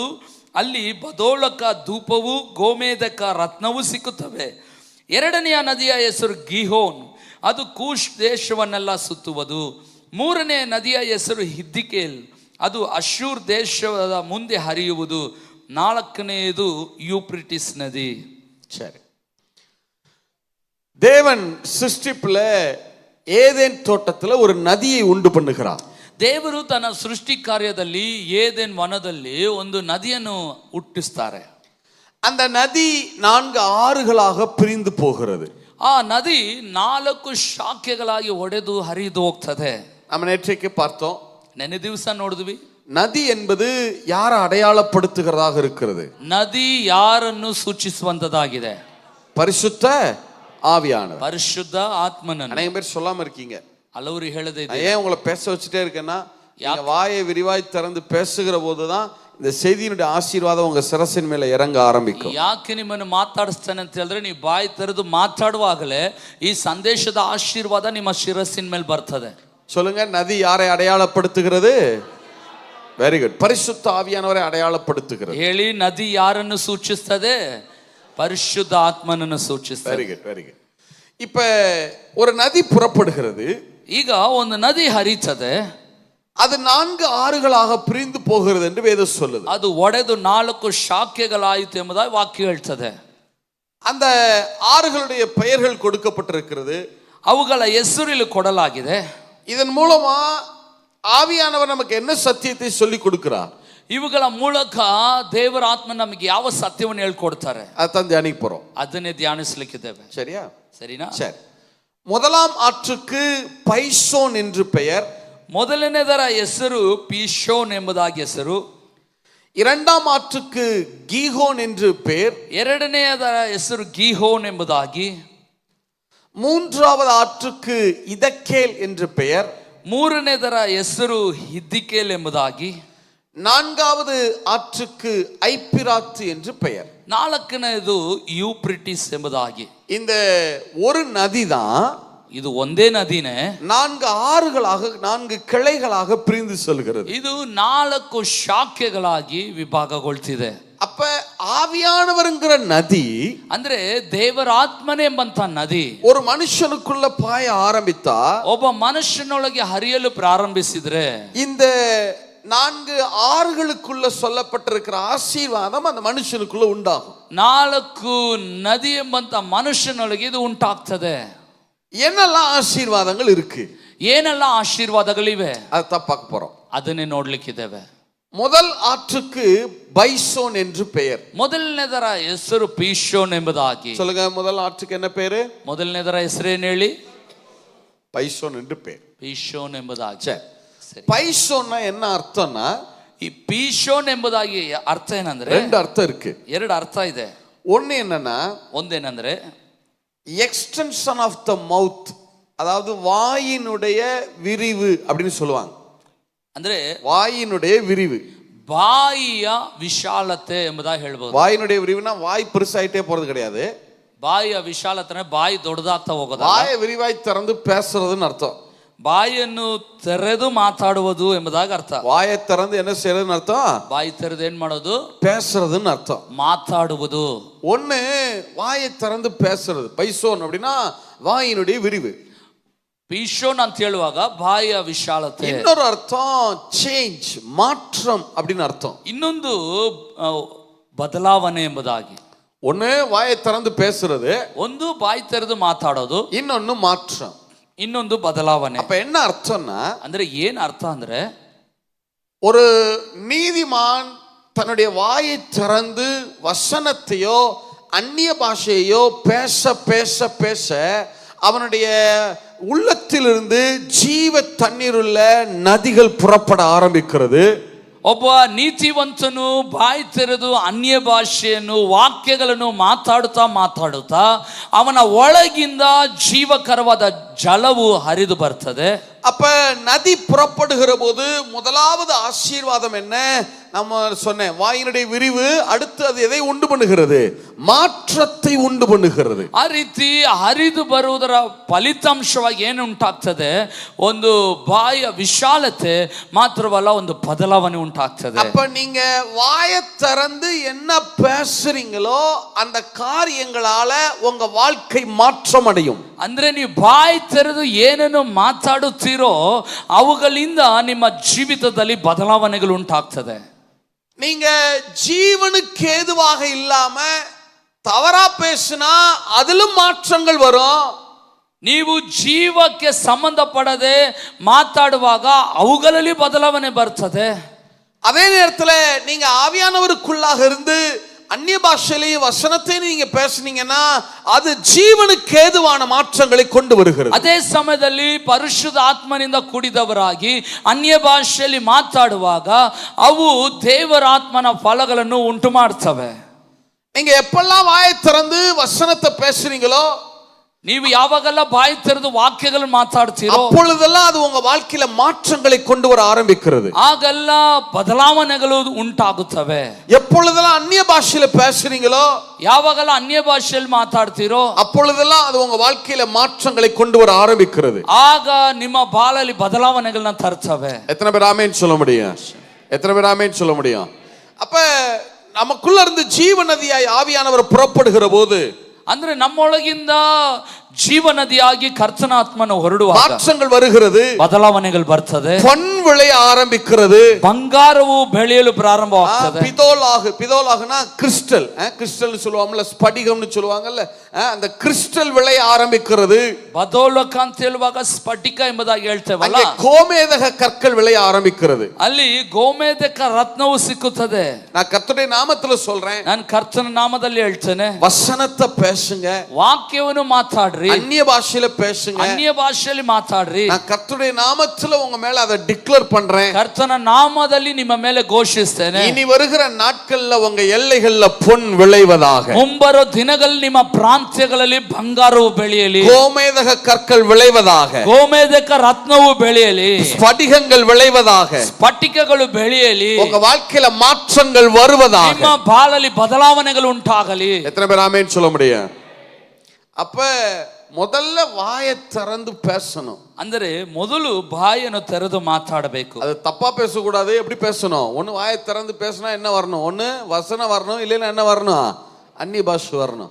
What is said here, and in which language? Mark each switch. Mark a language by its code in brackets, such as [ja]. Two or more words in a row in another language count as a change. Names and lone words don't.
[kn] ಅಲ್ಲಿ ಬದೋಳಕ ಧೂಪವು ಗೋಮೇದಕ ರತ್ನವೂ ಸಿಕ್ಕುತ್ತವೆ. ಎರಡನೆಯ ನದಿಯ ಹೆಸರು ಗೀಹೋನ್. ಅದು ಕೂಶ್ ದೇಶವನ್ನೆಲ್ಲ ಸುತ್ತುವುದು. ಮೂರನೇ ನದಿಯ ಹೆಸರು ಹಿದ್ದಿಕೇಲ್. ಅದು ಅಶೂರ್ ದೇಶದ ಮುಂದೆ ಹರಿಯುವುದು. ನಾಲ್ಕನೆಯದು ಯೂಪ್ರಿಟಿಸ್ ನದಿ. [ta] சரி, தேவன் சிருஷ்டிப்புல ஏதேன் தோட்டத்துல ஒரு நதியை உண்டு பண்ணுகிறார். [kn] ದೇವರು ತನ್ನ ಸೃಷ್ಟಿ ಕಾರ್ಯದಲ್ಲಿ ಏದೆನ್ ವನದಲ್ಲಿ ಒಂದು ನದಿಯನ್ನು ಹುಟ್ಟಿಸ್ತಾರೆ. [ta] அந்த நதி 4 ஆறுகளாக பிரிந்து போகிறது. [kn] ಆ ನದಿ 4 ಶಾಖೆಗಳಾಗಿ ಒಡೆದು ಹರಿದು ಹೋಗ್ತದೆ. [ta] நம்ம நேற்றைக்கு பார்த்தோம். [kn] ನೆನ್ನೆ ದಿವಸ ನೋಡಿದ್ವಿ. [ta] நதி என்பது யாரை அடையாளப்படுத்துகிறதாக இருக்கிறது? [kn] ನದಿ ಯಾರನ್ನು ಸೂಚಿಸುವಂತದಾಗಿದೆ? [ta] பரிசுத்த ஆவியானவர், [kn] ಪರಿಶುದ್ಧ ಆತ್ಮನನ್ನು. [ta] அநேக பேர் சொல்லாம இருக்கீங்க. [kn] ಹಲವರು ಹೇಳದೇ ಇದೆ. [ta] ஏன் உங்களை பேச வச்சுட்டே இருக்கேன்னா, நீங்க வாயை விரிவாய் திறந்து பேசுகிற போதுதான் இந்த செய்தியினுடைய ஆசீர்வாதம் உங்க சிரசின் மேல இறங்க ஆரம்பிக்கும். [kn] ಯಾಕೆ ನಿಮ್ಮನ್ನು ಮಾತಾಡಿಸ್ತಾನೆ ಅಂತ ಹೇಳಿದ್ರೆ, ನೀವು ಬಾಯಿ ತೆರೆದು ಮಾತಾಡುವಾಗಲೇ ಈ ಸಂದೇಶದ ಆಶೀರ್ವಾದ ನಿಮ್ಮ ಶಿರಸ್ಸಿನ ಮೇಲೆ ಬರ್ತದೆ. [ta] சொல்லுங்க, நதி யாரை அடையாளப்படுத்துகிறது? [en] very good, [ta] பரிசுத்த ஆவியானவரை அடையாளப்படுத்துகிறது. [kn] ಹೇಳಿ, ನದಿ ಯಾರನ್ನು ಸೂಚಿಸ್ತದೆ? ಪರಿಶುದ್ಧ ಆತ್ಮನನ್ನು ಸೂಚಿಸ್ತದೆ. [en] very good, very good. [ta] இப்ப ஒரு நதி புறப்படுகிறது. [kn] ಈಗ ಒಂದು ನದಿ ಹರಿತದೆ. [ta] அது 4 ஆறுகளாக பிரிந்து போகிறது என்று வேதம் சொல்லுது. [kn] ಅದು ಒಡೆದು 4 ಶಾಖೆಗಳಾಯಿತು ಎಂಬುದಾಗಿ ವಾಕ್ಯ ಹೇಳ್ತದೆ. [ta] அந்த ஆறுகளுடைய பெயர்கள் கொடுக்கப்பட்டிருக்கிறது. [kn] ಅವುಗಳ ಹೆಸರು ಕೊಡಲಾಗಿದೆ. [ta] இதன் மூலமா ஆவியானவர் நமக்கு என்ன சத்தியத்தை சொல்லி கொடுக்கிறார்? [kn] ಇವುಗಳ ಮೂಲಕ ದೇವರ ಆತ್ಮ ನಮಗೆ ಯಾವ ಸತ್ಯವನ್ನು ಹೇಳ್ಕೊಡ್ತಾರೆ [ta] அதான் தியானிக்க போறோம். [kn] ಅದನ್ನೇ ಧ್ಯಾನಿಸಲಿಕ್ಕಿದ್ದೇವೆ. [ta] சரியா? [kn] ಸರಿನಾ? [ta] சரி. முதலாம் ஆற்றுக்கு பைசோன் என்று பெயர். [kn] ಮೊದಲನೇದರ ಹೆಸರು ಪೀಶೋನ್ ಎಂಬುದಾಗಿ ಹೆಸರು. [ta] இரண்டாம் ஆற்றுக்கு கீஹோன் என்று பெயர். [kn] ಎರಡನೆಯದರ ಹೆಸರು ಗೀಹೋನ್ ಎಂಬುದಾಗಿ. [ta] மூன்றாவது ஆற்றுக்கு இதக்கேல் என்று பெயர். [kn] ಮೂರನೇದರ ಹೆಸರು ಹಿದ್ದಿಕೇಲ್ ಎಂಬುದಾಗಿ. [ta] நான்காவது ஆற்றுக்கு ஐப்பிராத்து என்று பெயர். [kn] ನಾಲ್ಕನೇದು ಯೂಪ್ರಿಟಿಸ್ ಎಂಬುದಾಗಿ. [ta] இந்த ஒரு நதி தான், [kn] ಇದು ಒಂದೇ ನದಿನೇ [ta] 4 ஆறுகளாக 4 கிளைகளாக பிரிந்து செல்கிறது. [kn] ಇದು 4 ಶಾಖೆಗಳಾಗಿ ವಿಭಾಗಗೊಳ್ತಿದೆ. [ta] அப்ப ஆவியானவர்ங்கிற நதி, [kn] ಅಂದ್ರೆ ದೇವರ ಆತ್ಮನೇ ಎಂಬಂತ ನದಿ [ta] ஒரு மனுஷனுக்குள்ள பாய ஆரம்பித்தா, [kn] ಒಬ್ಬ ಮನುಷ್ಯನೊಳಗೆ ಹರಿಯಲು ಪ್ರಾರಂಭಿಸಿದ್ರೆ, [ta] இந்த 4 ஆறுகளுக்குள்ள சொல்லப்பட்டிருக்கிற ஆசீர்வாதம் அந்த மனுஷனுக்குள்ள உண்டாகும். [kn] 4 ನದಿ ಎಂಬಂತ ಮನುಷ್ಯನೊಳಗೆ ಇದು ಉಂಟಾಗ್ತದೆ. [ta] என்னெல்லாம் ஆசீர்வாதங்கள் இருக்கு, [kn] ಏನೆಲ್ಲ ಆಶೀರ್ವಾದಗಳಿವೆ, [ta] அதான் பார்க்க போறோம். [kn] ಅದನ್ನೇ ನೋಡ್ಲಿಕ್ಕಿದ್ದೇವೆ. [ta] முதல் ஆற்றுக்கு பைசோன் என்று பெயர். [kn] ಮೊದಲನೇದರ ಹೆಸರು ಪೀಶೋನ್ ಎಂಬುದಾಗಿ. [ta] சொல்லுங்க, முதல் ஆற்றுக்கு என்ன பேரு? [kn] ಮೊದಲನೇದರ ಹೆಸರೇನು ಹೇಳಿ? [ta] பைசோன் என்று பெயர். [kn] ಪೀಶೋನ್ ಎಂಬುದಾಗಿ. [ta] சரி, பைசோன்னா என்ன அர்த்தம்னா, [kn] ಈ ಪೀಶೋನ್ ಎಂಬುದಾಗಿ ಅರ್ಥ ಏನಂದ್ರೆ, [ta] 2 அர்த்தம் இருக்கு. [kn] 2 ಅರ್ಥ ಇದೆ. [ta] ஒன்னு என்னன்னா, [kn] ಒಂದೇನಂದ್ರೆ [en] extension of the mouth, [ta] அதாவது வாயினுடைய விரிவு அப்படின்னு சொல்லுவாங்க. [kn] ಅಂದ್ರೆ [ta] வாயினுடைய விரிவு, [kn] ಬಾಯಿಯ ವಿಶಾಲತೆ ಎಂಬುದಾಗಿ ಹೇಳ್ಬೋದು. [ta] வாயினுடைய விரிவுனா வாய் பெருசாயிட்டே போறது கிடையாது. [kn] ಬಾಯಿಯ ವಿಶಾಲತೆ ಬಾಯಿ ದೊಡ್ಡದಾಗ್ತಾ ಹೋಗೋದು. [ta] வாயை விரிவாய் திறந்து பேசுறதுன்னு அர்த்தம். [kn] ಬಾಯಿಯನ್ನು ತೆರೆದು ಮಾತಾಡುವುದು ಎಂಬುದಾಗಿ ಅರ್ಥ. [ta] வாயை திறந்து என்ன செய்யறதுன்னு அர்த்தம்? [kn] ಬಾಯಿ ತೆರೆದು ಏನ್ ಮಾಡೋದು? [ta] பேசுறதுன்னு அர்த்தம். [kn] ಮಾತಾಡುವುದು. [ta] ஒன்னு வாயை திறந்து பேசுறது, பைசோன் அப்படின்னா வாயினுடைய விரிவு. [kn] ಪೀಶೋನ್ ಅಂತ ಹೇಳುವಾಗ ಬಾಯಿಯ ವಿಶಾಲತೆ. [ta] இன்னொரு அர்த்தம் சேஞ்ச், மாற்றம் அப்படின்னு அர்த்தம். [kn] ಇನ್ನೊಂದು ಬದಲಾವಣೆ ಎಂಬುದಾಗಿ. [ta] ஒன்னு வாயை திறந்து பேசுறது, [kn] ಒಂದು ಬಾಯಿ ತೆರೆದು ಮಾತಾಡೋದು, [ta] இன்னொன்னு மாற்றம், [kn] ಇನ್ನೊಂದು ಬದಲಾವಣೆ. [ta] அப்ப என்ன அர்த்தம்னா, [kn] ಅಂದ್ರೆ ಏನ್ ಅರ್ಥ ಅಂದ್ರೆ, [ta] ஒரு நீதிமான் தன்னுடைய வாயை திறந்து வசனத்தையோ அந்நிய பாஷையோ பேச பேச பேச அவனுடைய உள்ளத்திலிருந்து ஜீவ தண்ணீருள்ள நதிகள் புறப்பட ஆரம்பிக்கிறது. [kn] ಒಬ್ಬ ನೀತಿವಂತನು ಬಾಯಿ ತೆರೆದು ಅನ್ಯ ಭಾಷೆಯನ್ನು ವಾಕ್ಯಗಳನ್ನು ಮಾತಾಡುತ್ತಾ ಅವನ ಒಳಗಿಂದ ಜೀವಕರವಾದ ಜಲವು ಹರಿದು ಬರ್ತದೆ. [ta] அப்ப நதி புறப்படுகிற போது முதலாவது ஆசீர்வாதம் என்ன? நம்ம சொன்னேன், வாயினுடைய விரிவு. அடுத்து அது எதை உண்டு பண்ணுகிறது? மாற்றத்தை உண்டு பண்ணுகிறது. [kn] ಆ ರೀತಿ ಹರಿದು ಬರುವುದರ ಫಲಿತಾಂಶವಾಗಿ ಏನು ಉಂಟಾಗ್ತದೆ? ಒಂದು ಬಾಯಿಯ ವಿಶಾಲತೆ ಮಾತ್ರವಲ್ಲ, ಒಂದು ಬದಲಾವಣೆ ಉಂಟಾಗ್ತದೆ. [ta] அப்ப நீங்க வாயை திறந்து என்ன பேசுறீங்களோ அந்த காரியங்களால உங்க வாழ்க்கை மாற்றம் அடையும். [kn] ಅಂದ್ರೆ ನೀವು ಬಾಯಿ ತೆರೆದು ಏನನ್ನು ಮಾತಾಡುತ್ತೀರೋ ಅವುಗಳಿಂದ ನಿಮ್ಮ ಜೀವಿತದಲ್ಲಿ ಬದಲಾವಣೆಗಳು ಉಂಟಾಗ್ತದೆ. [ta] நீங்க ஜீவனுக்கு ஏதுவாக இல்லாம தவறா பேசினா அதிலும் மாற்றங்கள் வரும். [kn] ನೀವು ಜೀವಕ್ಕೆ ಸಂಬಂಧಪಡದೆ ಮಾತಾಡುವಾಗ ಅವುಗಳಲ್ಲಿ ಬದಲಾವಣೆ ಬರ್ತದೆ. [ta] அதே நேரத்தில் நீங்க ஆவியானவருக்குள்ளாக இருந்து அந்நிய பாஷையிலேயே வசனத்தை நீங்க பேசுனீங்கன்னா அது ஜீவனுக்கு ஏதுவான மாற்றங்களை கொண்டு வருகிறது. [kn] ಅದೇ ಸಮಯದಲ್ಲಿ ಪರಿಶುದ್ಧ ಆತ್ಮನಿಂದ ಕೂಡಿದವರಾಗಿ ಅನ್ಯ ಭಾಷೆಯಲ್ಲಿ ಮಾತಾಡುವಾಗ ಅವು ದೇವರ ಆತ್ಮನ ಫಲಗಳನ್ನು ಉಂಟು ಮಾಡ್ತವೆ. [ta] நீங்க எப்பெல்லாம் வாயை திறந்து வசனத்தை பேசுறீங்களோ, [kn] ನೀವು ಯಾವಾಗೆಲ್ಲ ಬಾಯಿ ತೆರೆದು ವಾಕ್ಯಗಳನ್ನು ಮಾತಾಡ್ತೀರೋ [ta] அப்பொழுதெல்லாம் அது உங்க வாழ்க்கையில மாற்றங்களை கொண்டு வர ஆரம்பிக்கிறது. [kn] ಆಗೆಲ್ಲ ಬದಲಾವಣೆಗಳು ಉಂಟಾಗುತ್ತವೆ. [ta] எப்பொழுதெல்லாம் அந்நிய பாஷையில பேசுறீங்களோ, [kn] ಯಾವಾಗೆಲ್ಲ ಅನ್ಯ ಭಾಷೆಯಲ್ಲಿ ಮಾತಾಡ್ತೀರೋ [ta] அப்பொழுதெல்லாம் அது உங்க வாழ்க்கையில மாற்றங்களை கொண்டு வர ஆரம்பிக்கிறது. [kn] ಆಗ ನಿಮ್ಮ ಬಾಳಲ್ಲಿ ಬದಲಾವಣೆಗಳನ್ನ ತರ್ತವೆ. [ta] எத்தனை பேர் ஆமென் சொல்ல முடியும்? எத்தனை பேர் ஆமென் சொல்ல முடியும்? அப்ப நமக்குள்ள இருந்து ஜீவ நதியாய் ஆவியானவர் புறப்படுகிற போது, [kn] ಅಂದ್ರೆ ನಮ್ಮೊಳಗಿಂದ ಜೀವನದಿಯಾಗಿ ಕರ್ತನ ಆತ್ಮನು ಹೊರಡುವಾಗ [ta] மாற்றங்கள் வருகிறது, [kn] ಬದಲಾವಣೆಗಳು ಬರ್ತದೆ, [ta] பொன் விளைய ஆரம்பிக்கிறது, [kn] ಬಂಗಾರವು ಬೆಳೆಯಲು ಪ್ರಾರಂಭವಾಗ್ತದೆ. [ta] பிதோலாகுனா கிறிஸ்டல், கிறிஸ்டல் சொல்லுவாங்கல்ல, ஸ்படிகம்னு சொல்லுவாங்கல்ல, அந்த கிறிஸ்டல் விளைய ஆரம்பிக்கிறது. [kn] ಬದೋಲಕ ಅಂತ ಹೇಳುವಾಗ ಸ್ಫಟಿಕ ಎಂಬುದಾಗಿ ಹೇಳ್ತೇವಲ್ಲ, [ta] அங்கே கோமேதக கற்கள் விளைய ஆரம்பிக்கிறது. [kn] ಅಲ್ಲಿ ಗೋಮೇದಕ ರತ್ನವು ಸಿಕ್ಕುತ್ತದೆ. [ta] நான் கர்த்தருடைய நாமத்துல சொல்றேன், [kn] ನಾನು ಕರ್ತನ ನಾಮದಲ್ಲಿ ಹೇಳ್ತೇನೆ, [ta] வசனத்தை பேசுங்க, [kn] ವಾಕ್ಯವನ್ನು ಮಾತಾಡ್ರಿ, [ta] அந்நிய பாஷையில பேசுங்க, [kn] ಅನ್ಯ ಭಾಷೆಯಲ್ಲಿ ಮಾತಾಡ್ರಿ. [ta] நான் கர்த்தருடைய நாமத்துல உங்க மேல அதை டிக்ளேர் பண்றேன். [kn] ಕರ್ತನ ನಾಮದಲ್ಲಿ ನಿಮ್ಮ ಮೇಲೆ ಘೋಷಿಸ್ತೇನೆ, [ta] இனி வருகிற நாட்கள்ல உங்க எல்லைகள்ல பொன் விளைவதாக, [kn] ಮುಂಬರೋ ದಿನಗಳಲ್ಲಿ ನಿಮ್ಮ ಪ್ರಾಂತ್ಯಗಳಲ್ಲಿ ಬಂಗಾರವು ಬೆಳೆಯಲಿ, [ta] கோமேதக கற்கள் விளைவதாக, [kn] ಗೋಮೇದಕ ರತ್ನವು ಬೆಳೆಯಲಿ, [ta] ஸ்படிகங்கள் விளைவதாக, [kn] ಸ್ಫಟಿಕಗಳು ಬೆಳೆಯಲಿ, [ta] உங்க வாழ்க்கையில மாற்றங்கள் வருவதாக, [kn] ನಿಮ್ಮ ಬಾಳಲ್ಲಿ ಬದಲಾವಣೆಗಳು ಉಂಟಾಗಲಿ. [ta] எத்தனை பேர் ஆமென் சொல்ல முடியும்? அப்ப முதல்ல வாயை திறந்து பேசணும். [kn] ಅಂದರೆ ಮೊದಲು ಬಾಯನ್ನು ತೆರೆದು ಮಾತಾಡಬೇಕು. [ta] அது தப்பா பேசக்கூடாது. எப்படி பேசணும்? ஒன்னு வாயை திறந்து பேசினா என்ன வரணும்? ஒன்னு வசனம் வரணும், இல்லைன்னா என்ன வரணும்? [kn] ಅನ್ಯ ಭಾಷೆ வரணும்.